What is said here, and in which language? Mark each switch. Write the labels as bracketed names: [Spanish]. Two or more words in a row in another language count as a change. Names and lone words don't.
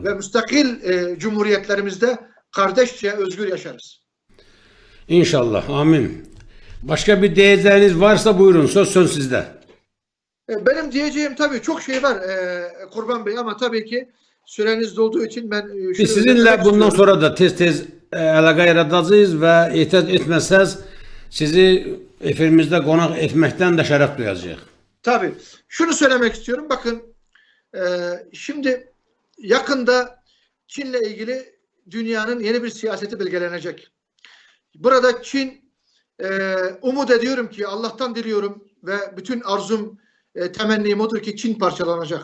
[Turkish] ve müstakil cumhuriyetlerimizde kardeşçe özgür yaşarız. İnşallah. Amin. Başka bir diyeceğiniz varsa buyurun. Söz sizde. Benim diyeceğim tabii çok şey var Kurban Bey, ama tabii ki süreniz dolduğu için ben [Azerbaijani] Biz sizinle bundan sonra da tez əlaqə yaradacağız və etiraz etməsəz sizi efirimizdə qonaq etməkdən də şərəf duyacağıq. [Turkish] Tabii. Şunu söylemek istiyorum. Bakın şimdi yakında Çin'le ilgili dünyanın yeni bir siyaseti belirlenecek. Burada Çin, umut ediyorum ki, Allah'tan diliyorum ve bütün arzum, temennim odur ki Çin parçalanacak.